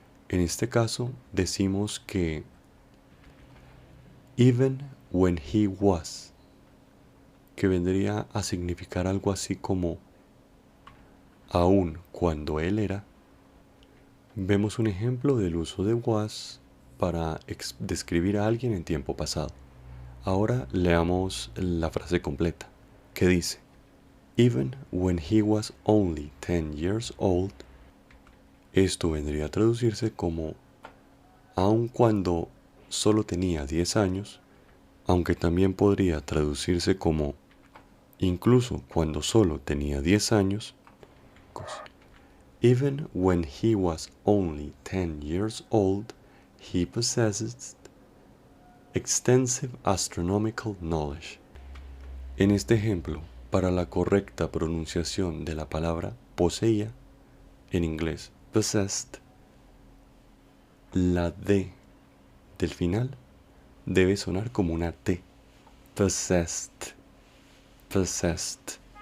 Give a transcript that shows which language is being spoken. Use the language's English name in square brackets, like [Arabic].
[Spanish] En este caso decimos que [English] even when he was, [Spanish] que vendría a significar algo así como aun cuando él era. Vemos un ejemplo del uso de was para describir a alguien en tiempo pasado. Ahora leamos la frase completa, que dice, [English] even when he was only 10 years old. [Spanish] Esto vendría a traducirse como aun cuando solo tenía 10 años, aunque también podría traducirse como incluso cuando solo tenía 10 años. [English] Even when he was only 10 years old, he possessed extensive astronomical knowledge. [Spanish] En este ejemplo, para la correcta pronunciación de la palabra poseía, en inglés possessed, la D del final debe sonar como una T. [English] Possessed, possessed.